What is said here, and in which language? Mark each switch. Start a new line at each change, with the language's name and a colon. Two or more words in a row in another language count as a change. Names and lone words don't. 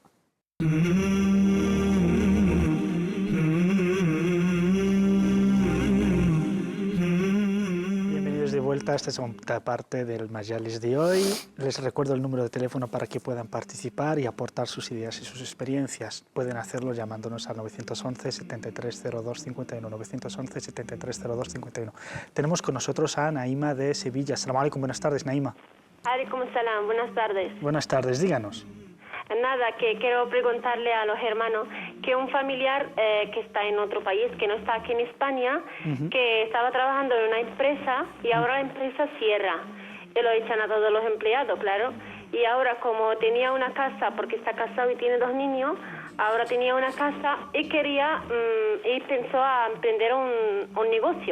Spanish: De vuelta a esta segunda parte del Majalis de hoy. Les recuerdo el número de teléfono para que puedan participar y aportar sus ideas y sus experiencias. Pueden hacerlo llamándonos al 911 7302 51, 911 7302 51. Tenemos con nosotros a Naima de Sevilla.
Arabic: السلام عليكم,
Spanish: buenas tardes, Naima.
Arabic: عليكم السلام,
Spanish: buenas tardes. Buenas tardes, díganos. Nada, que quiero preguntarle a los hermanos que un familiar que está en otro país, que no está aquí en España, que estaba trabajando en una empresa y ahora la empresa cierra. Y lo echan a todos los empleados, claro. Y ahora como tenía una casa, porque está casado y tiene 2 niños, ahora tenía una casa y quería, y pensó a emprender un negocio.